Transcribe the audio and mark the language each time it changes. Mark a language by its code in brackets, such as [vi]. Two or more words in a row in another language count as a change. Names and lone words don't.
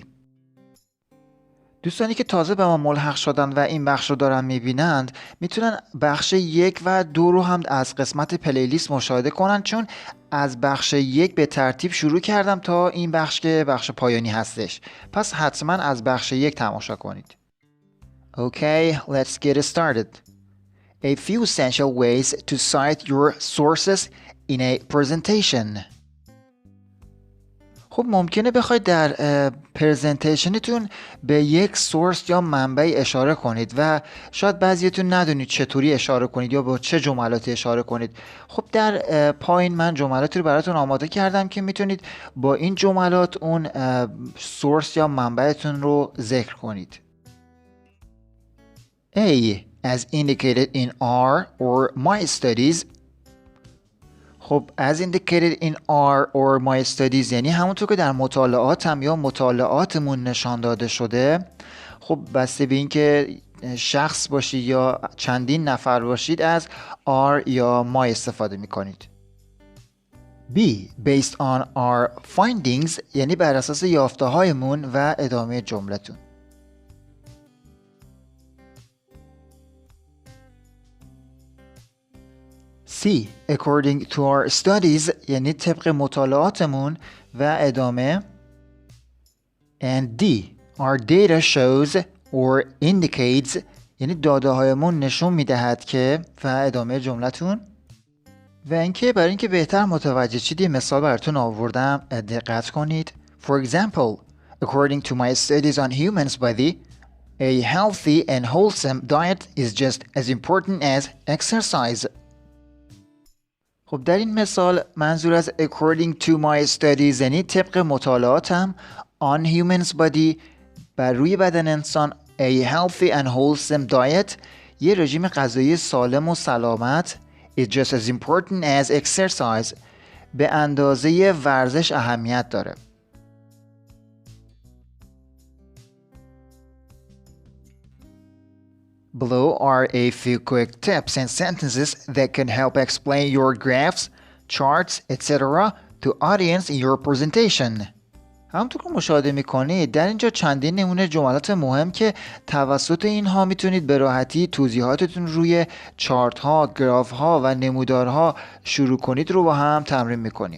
[fa] دوستانی که تازه به ما ملحق شدن و این بخش رو دارن میبینند میتونن بخش 1 و 2 رو هم از قسمت پلیلیست مشاهده کنن، چون از بخش 1 به ترتیب شروع کردم تا این بخش که بخش پایانی هستش. پس حتما از بخش 1 تماشا کنید. [en] Okay, let's get started. A few essential ways to cite your sources in a presentation. [fa] خب ممکنه بخواید در پرزنتیشنتون به یک سورس یا منبع اشاره کنید و شاید بعضیتون ندونید چطوری اشاره کنید یا با چه جملاتی اشاره کنید. خب در پایین من جملاتی رو براتون آماده کردم که میتونید با این جملات اون سورس یا منبعتون رو ذکر کنید. [en] A. As indicated in our or my studies. [fa] خب [en] as indicated in our or my studies [fa] یعنی همونطور که در مطالعاتم یا مطالعاتمون نشان داده شده. خب بسته به این که شخص باشید یا چندین نفر باشید از our یا my استفاده میکنید. [en] B. Based on our findings [fa] یعنی بر اساس یافته هایمون و ادامه جملتون. C. [en] According to our studies [fa] یعنی طبق مطالعاتمون و ادامه. [en] And D. Our data shows or indicates [fa] یعنی داده هایمون نشون میدهد که و ادامه جملتون. و اینکه برای اینکه بهتر متوجه شید یه مثال براتون آوردم، دقت کنید. [en] For example, according to my studies on humans body, a healthy and wholesome diet is just as important as exercise. [fa] خب در این مثال منظور از [en] according to my studies [fa] یعنی طبق مطالعاتم [en] on humans body [fa] بر روی بدن انسان [en] a healthy and wholesome diet [fa] یه رژیم غذایی سالم و سلامت [en] is just as important as exercise [fa] به اندازه ورزش اهمیت داره. [en] Below are a few quick tips and sentences that can help explain your graphs, charts, etc. to audience in your presentation. [fa] همونطور که مشاهده میکنید در اینجا چندین نمونه جملات مهم که توسط اینها میتونید به راحتی توضیحاتتون روی چارت ها، گراف ها و نمودارها شروع کنید رو با هم تمرین میکنیم.